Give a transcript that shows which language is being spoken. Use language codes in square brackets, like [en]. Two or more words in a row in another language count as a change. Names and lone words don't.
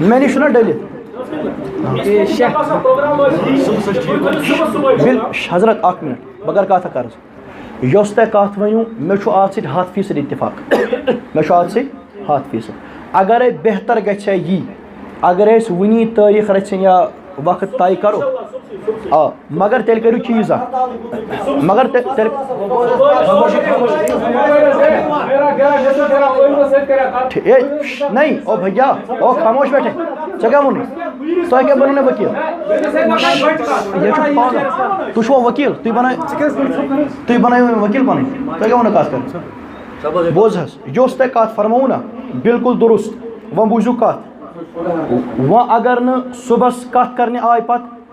[ks] مےٚ نِش چھُنہ ڈٔلِتھ حضرت اکھ مِنٹ بہٕ کَرٕ کَتھ اکھ عرض یۄس تۄہہِ کَتھ ؤنِو مےٚ چھُ اَتھ سۭتۍ 100% اِتفاق مےٚ چھُ اَتھ سۭتۍ 100% اگرے بہتر گژھِ ہا یی اگر أسۍ وٕنی تٲریٖخ رٔژھِنۍ یا وقت طے کرو آ مگر تیٚلہِ کٔرِو چیٖز اکھ مگر [ur] نہیں او بھیا او خاموش بیٹھے [ks] ژےٚ کیٛاہ ووٚنُے تۄہہِ کیٛاہ بنوٕ مےٚ ؤکیٖل تُہۍ چھُوا ؤکیٖل تُہۍ بنٲیِو مےٚ ؤکیٖل پَنٕنۍ تۄہہِ کیٛاہ ووٚنوٕ کَتھ کَرٕنۍ بوز حظ یۄس تۄہہِ کَتھ فرمٲوٕ نا بالکل درست وۄنۍ بوٗزِو کَتھ وۄنۍ اگر نہٕ صُبحس کَتھ کَرنہِ آے پَتہٕ